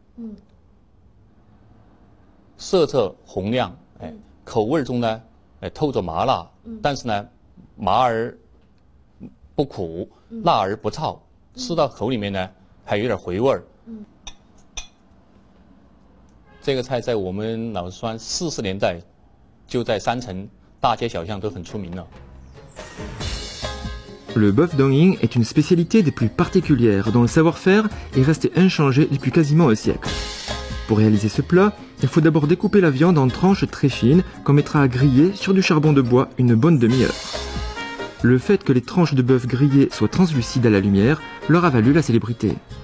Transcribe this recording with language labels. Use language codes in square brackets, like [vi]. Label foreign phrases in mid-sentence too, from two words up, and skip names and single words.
[zh] 色泽红亮，口味中呢，透着麻辣，但是呢，麻而不苦，辣而不燥，吃到口里面呢。还有点回味儿。这个菜在我们老四川40年代就在山城大街小巷都很出名了。 [fr] Le bœuf Dongying est une spécialité des plus particulières dont le savoir-faire est resté inchangé depuis quasiment un siècle. Pour réaliser ce plat, il faut d'abord découper la viande en tranches très fines qu'on mettra à griller sur du charbon de bois une bonne demi-heure. Le fait que les tranches de bœuf grillées soient translucides à la lumière leur a valu la célébrité.